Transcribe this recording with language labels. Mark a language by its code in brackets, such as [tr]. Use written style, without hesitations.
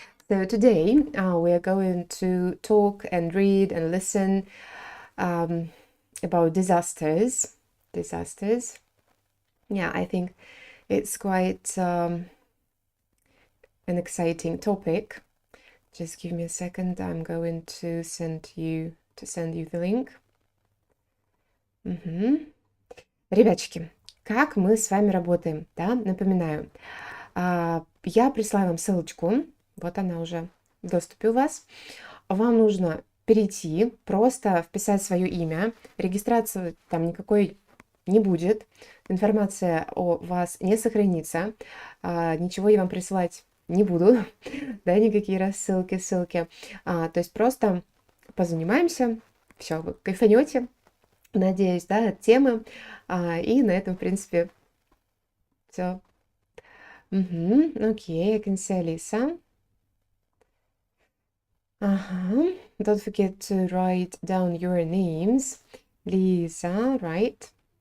[en] So today we are going to talk and read and listen about disasters. Yeah, I think it's quite an exciting topic. Just give me a second. I'm going to send you the link. [ru] Ребятчики, как мы с вами работаем, да? Напоминаю, я прислала вам ссылочку, вот она уже в доступе у вас. Вам нужно перейти, просто вписать свое имя, регистрации там никакой не будет, информация о вас не сохранится, ничего я вам присылать не буду, да, никакие рассылки, ссылки, то есть просто позанимаемся, все, вы кайфанете, надеюсь, да, от темы, и на этом, в принципе, все. [en] Окей, I can see Alisa. Don't forget to write down your names. Lisa, right?